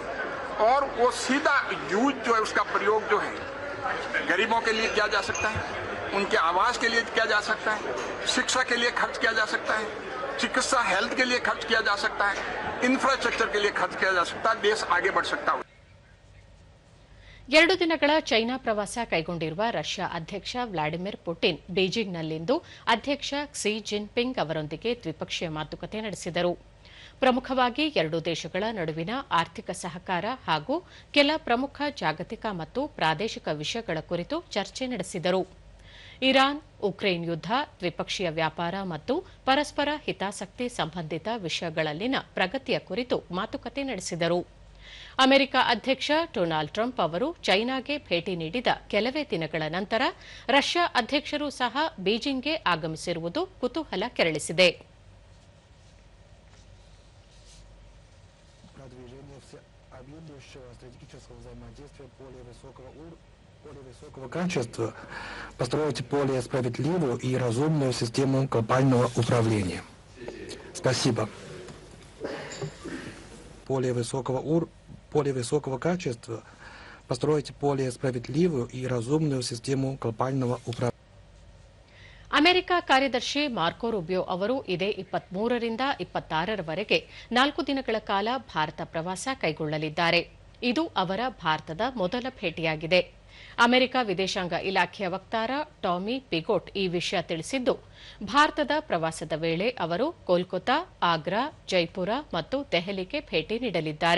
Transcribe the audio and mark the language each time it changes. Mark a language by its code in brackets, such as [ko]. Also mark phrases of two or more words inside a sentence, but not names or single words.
[hi] और वो सीधा यूज जो है उसका प्रयोग जो है गरीबों के लिए किया जा सकता है, उनके आवास के लिए किया जा सकता है, शिक्षा के लिए खर्च किया जा सकता है, चिकित्सा हेल्थ के लिए खर्च किया जा सकता है, इंफ्रास्ट्रक्चर के लिए खर्च किया जा सकता है. देश आगे बढ़ सकता है. [kn] 2 ದಿನಗಳ ಚೈನಾ ಪ್ರವಾಸ ಕೈಗೊಂಡಿರುವ ರಷ್ಯಾ ಅಧ್ಯಕ್ಷ ವ್ಲಾಡಿಮಿರ್ ಪುಟಿನ್ ಬೀಜಿಂಗ್ನಲ್ಲಿಂದು ಅಧ್ಯಕ್ಷ ಕ್ಸಿ ಜಿನ್ಪಿಂಗ್ ಅವರೊಂದಿಗೆ ದ್ವಿಪಕ್ಷೀಯ ಮಾತುಕತೆ ನಡೆಸಿದರು. ಪ್ರಮುಖವಾಗಿ 2 ದೇಶಗಳ ನಡುವಿನ ಆರ್ಥಿಕ ಸಹಕಾರ ಹಾಗೂ ಕೆಲ ಪ್ರಮುಖ ಜಾಗತಿಕ ಮತ್ತು ಪ್ರಾದೇಶಿಕ ವಿಷಯಗಳ ಕುರಿತು ಚರ್ಚೆ ನಡೆಸಿದರು. ಇರಾನ್, ಉಕ್ರೇನ್ ಯುದ್ಧ, ದ್ವಿಪಕ್ಷೀಯ ವ್ಯಾಪಾರ ಮತ್ತು ಪರಸ್ಪರ ಹಿತಾಸಕ್ತಿ ಸಂಬಂಧಿತ ವಿಷಯಗಳಲ್ಲಿನ ಪ್ರಗತಿಯ ಕುರಿತು ಮಾತುಕತೆ ನಡೆಸಿದರು. ಅಮೆರಿಕ ಅಧ್ಯಕ್ಷ ಡೊನಾಲ್ಡ್ ಟ್ರಂಪ್ ಅವರು ಚೈನಾಗೆ ಭೇಟಿ ನೀಡಿದ ಕೆಲವೇ ದಿನಗಳ ನಂತರ ರಷ್ಯಾ ಅಧ್ಯಕ್ಷರು ಸಹ ಬೀಜಿಂಗ್ಗೆ ಆಗಮಿಸಿರುವುದು ಕುತೂಹಲ ಕೆರಳಿಸಿದೆ. [ru] более высокого качества, построить более справедливую и разумную систему глобального управления. Спасибо. Более высокого качества, построить более справедливую и разумную систему глобального управления. [kn] ಅಮೆರಿಕ ಕಾರ್ಯದರ್ಶಿ ಮಾರ್ಕೊ ರೂಬಿಯೋ ಅವರು ಇದೇ 23ರಿಂದ 26ರವರೆಗೆ 4 ದಿನಗಳ ಕಾಲ ಭಾರತ ಪ್ರವಾಸ ಕೈಗೊಳ್ಳಲಿದ್ದಾರೆ. ಇದು ಅವರ ಭಾರತದ ಮೊದಲ ಭೇಟಿಯಾಗಿದೆ. ಅಮೆರಿಕ ವಿದೇಶಾಂಗ ಇಲಾಖೆಯ ವಕ್ತಾರ ಟಾಮಿ ಪಿಗೋಟ್ ಈ ವಿಷಯ ತಿಳಿಸಿದ್ದು, ಭಾರತದ ಪ್ರವಾಸದ ವೇಳೆ ಅವರು ಕೋಲ್ಕತಾ, ಆಗ್ರಾ, ಜೈಪುರ ಮತ್ತು ದೆಹಲಿಗೆ ಭೇಟಿ ನೀಡಲಿದ್ದಾರೆ.